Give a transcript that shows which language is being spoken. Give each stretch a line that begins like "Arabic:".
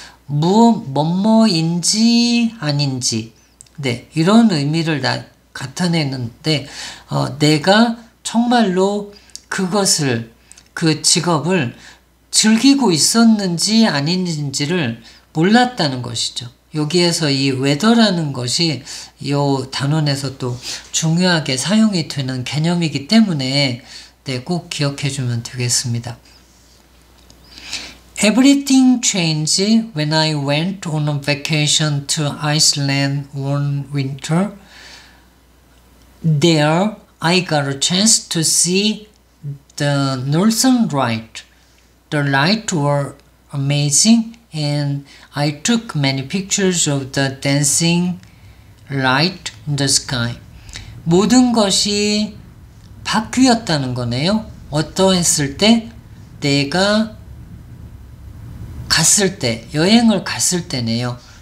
Korean: 뭐뭐인지 아닌지, 네, 이런 의미를 나타내는데, 내가 정말로 그것을, 그 직업을 즐기고 있었는지 아닌지를 몰랐다는 것이죠. 여기에서 이 whether라는 것이 이 단원에서 또 중요하게 사용이 되는 개념이기 때문에 네, 꼭 기억해 주면 되겠습니다.
English: Everything changed when I went on a vacation to Iceland one winter. There, I got a chance to see the Northern Light. The lights were amazing, and I took many pictures of the dancing light in the sky.
Korean: 모든 것이 바뀌었다는 거네요. 어떠했을 때? 내가 갔을 때, 여행을 갔을 때네요.